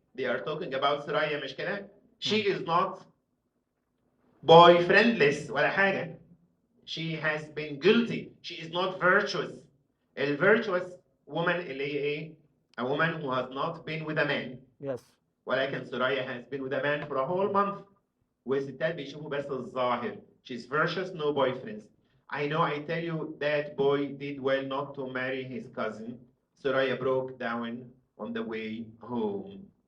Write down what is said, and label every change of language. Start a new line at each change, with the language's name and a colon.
English: They are talking about Suraya
Arabic: مش كده?
English: She is not boyfriendless
Arabic: ولا حاجة.
English: She has been guilty. She is not virtuous. A virtuous woman
Arabic: اللي هي ايه?
English: A woman who has not been with a man. Yes. ولكن Suraya has been with a man for a whole month.
Arabic: والستات بيشوفوا بس الظاهر.
English: She's virtuous, no boyfriends. I know I tell you that boy did well not to marry his cousin. Suraya broke down on the way home.